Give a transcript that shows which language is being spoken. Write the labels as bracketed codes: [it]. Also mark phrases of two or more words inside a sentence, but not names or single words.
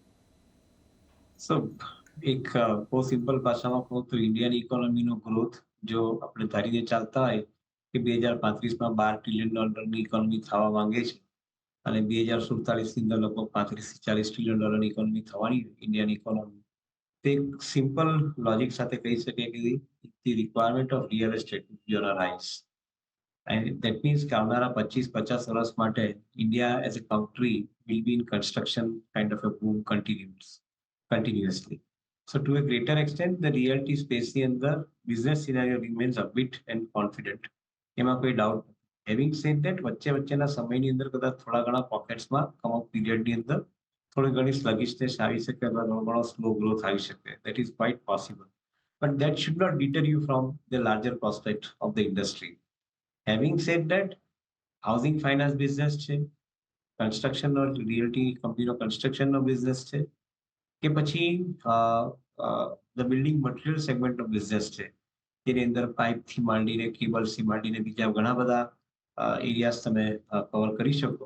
[gu] સો એક બહુ સિમ્પલ ભાષામાં કહું તો ઇન્ડિયન ઇકોનોમીનો ગ્રોથ જો આપણે ધારીને ચાલતા હોય કે 2035માં $12 [en] trillion economy [gu] થવા માંગે છે અને 2047ની અંદર લગભગ 35 થી 40 ટ્રિલિયન ઇકોનોમી થવાની [en] Indian economy, [gu] તે એક સિમ્પલ લોજિક સાથે કહી શકે કે [en] the requirement of real estate will be on a rise. and that means [gu] કે આવનારા 25-50 વર્ષ માટે [en] India as a country will be in construction kind of a boom continuously. So to a greater extent, the realty space [gu] ની અંદર [en] business scenario remains upbeat and confident. [gu] એમાં કોઈ ડાઉટ નથી. [en] Having said that, [gu] વચ્ચેના સમયની અંદર કદાચ થોડા ઘણા પોકેટ્સમાં કમઅપ પીરિયડની અંદર થોડી ઘણી sluggishness આવી શકે અથવા થોડો ઘણો સ્લો ગ્રોથ આવી શકે. [en] That is quite possible. But that should not deter you from the larger prospect of the industry. Having said that, housing finance business [gu] છે, કન્સ્ટ્રક્શનનો રિયલ્ટી કંપનીનો કન્સ્ટ્રક્શનનો બિઝનેસ છે, કે પછી [en] the building material [gu] સેગમેન્ટનો બિઝનેસ છે, જેની અંદર પાઇપથી માંડીને કેબલ્સથી માંડીને બીજા ઘણા બધા એરિયાઝ તમે કવર કરી શકો.